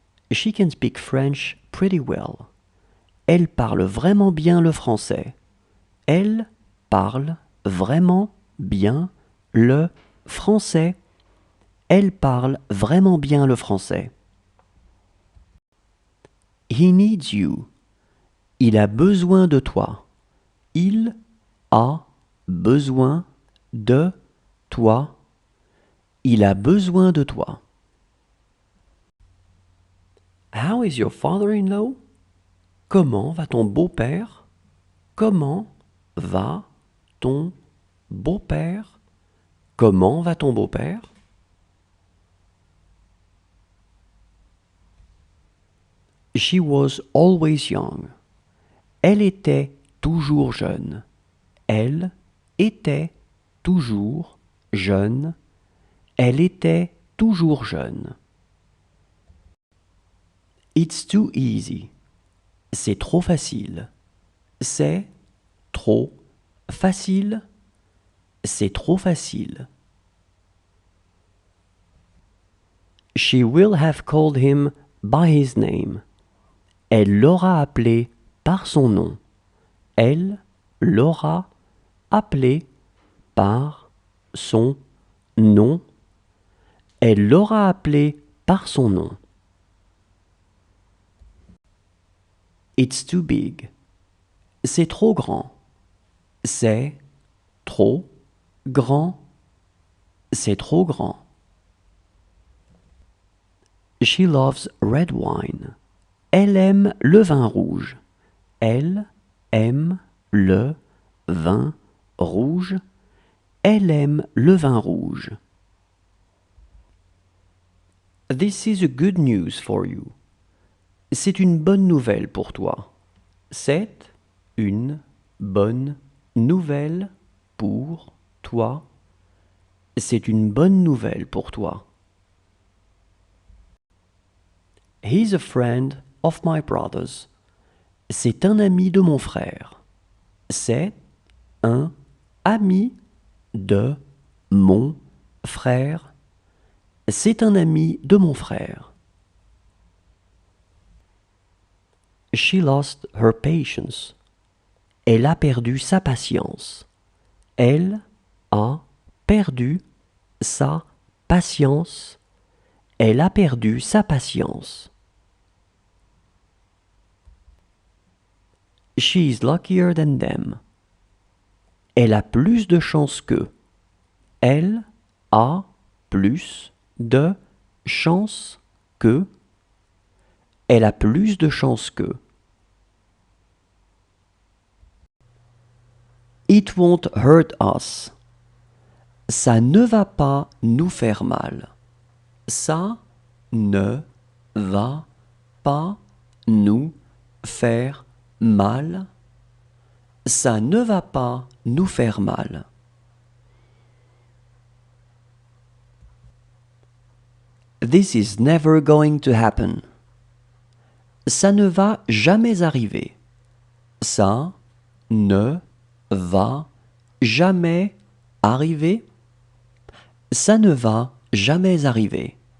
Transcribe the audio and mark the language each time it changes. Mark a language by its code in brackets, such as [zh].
[en] She can speak French pretty well. [fr] Elle parle vraiment bien le français. Elle parle vraiment bien le français. Elle parle vraiment bien le français. [en] He needs you. [fr] Il a besoin de toi. Il a besoin de toi. Il a besoin de toi. [en] How is your father-in-law? [fr] Comment va ton beau-père? Comment va ton beau-père? Comment va ton beau-père? [en] She was always young. [fr] Elle était toujours jeune. Elle était toujours jeune. Elle était toujours jeune. [en] It's too easy. [fr] C'est trop facile. C'est trop facile. C'est trop facile. [en] She will have called him by his name. [fr] Elle l'aura appelé par son nom. Elle l'aura appelé par son nom. Elle l'aura appelé par son nom. [en] It's too big. [fr] C'est trop grand. C'est trop grand. C'est trop grand. [en] She loves red wine. [fr] Elle aime le vin rouge. Elle aime le vin rouge. Elle aime le vin rouge. [en] This is a good news for you. [fr] C'est une bonne nouvelle pour toi. C'est une bonne nouvelle pour toi. C'est une bonne nouvelle pour toi. [en] He's a friend of my brother's. [fr] C'est un ami de mon frère. C'est un ami de mon frère. C'est un ami de mon frère. [en] She lost her patience. [fr] Elle a perdu sa patience. Elle a perdu sa patience. Elle a perdu sa patience. [en] She is luckier than them. [fr] Elle a plus de chance qu'eux. Elle a plus de chance qu'eux. Elle a plus de chance qu'eux. [en] It won't hurt us. [fr] Ça ne va pas nous faire mal. Ça ne va pas nous faire mal. Ça ne va pas nous faire mal. [en] This is never going to happen. [fr] Ça ne va jamais arriver. Ça ne va jamais arriver. Ça ne va jamais arriver.